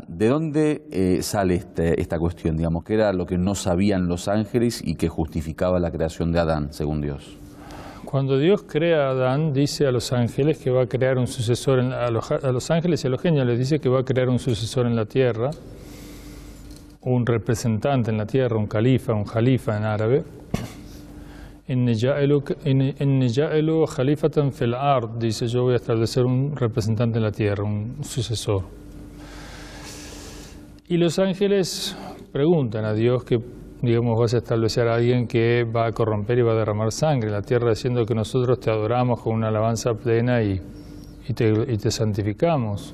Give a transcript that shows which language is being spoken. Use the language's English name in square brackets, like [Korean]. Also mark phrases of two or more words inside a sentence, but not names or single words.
[Spanish] ¿De dónde sale esta cuestión, digamos? ¿Qué era lo que no sabían los ángeles y que justificaba la creación de Adán, según Dios? Cuando Dios crea a Adán, dice a los ángeles que va a crear un sucesor, a los ángeles y a los genios les dice que va a crear un sucesor en la tierra, un representante en la tierra, un califa en árabe. [Arabic] إني جاعل خليفة في الأرض, [Spanish] dice, yo voy a establecer un representante en la tierra, un sucesor. Y los ángeles preguntan a Dios que, digamos, vas a establecer a alguien que va a corromper y va a derramar sangre en la tierra, diciendo que nosotros te adoramos con una alabanza plena y te santificamos.